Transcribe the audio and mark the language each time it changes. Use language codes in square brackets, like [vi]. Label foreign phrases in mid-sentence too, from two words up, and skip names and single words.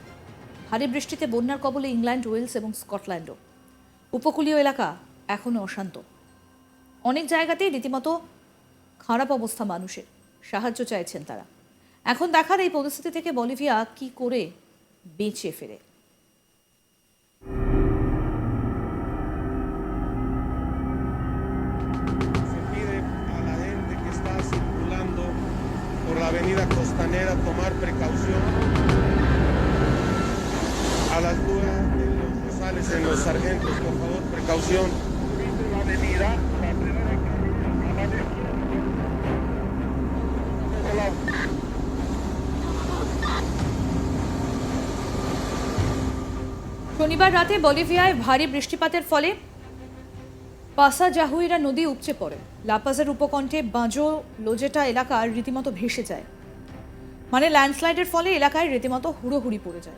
[bn] ভারী বৃষ্টিতে বন্যার কবলে ইংল্যান্ড, ওয়েলস এবং স্কটল্যান্ডও। উপকূলীয় এলাকা এখনও অশান্ত। অনেক জায়গাতেই রীতিমতো খারাপ অবস্থা মানুষের, সাহায্য চাইছেন তারা। এখন দেখার এই পরিস্থিতি থেকে বলিভিয়া কি করে বেঁচে ফেরে। [es] Se pide a la gente que está circulando por la avenida Costanera tomar precaución. A la altura de los Rosales en los Sargentos, por favor, precaución. La avenida, la primera a la izquierda. [bn] শনিবার রাতে বলিভিয়ায় ভারী বৃষ্টিপাতের ফলে পাসাজাহুইরা নদী উপচে পড়ে। লাপাজের উপকণ্ঠে বাঁজো লোজেটা এলাকা রীতিমতো ভেসে যায়। মানে ল্যান্ডস্লাইডের ফলে এলাকায় রীতিমতো হুড়োহুড়ি পড়ে যায়।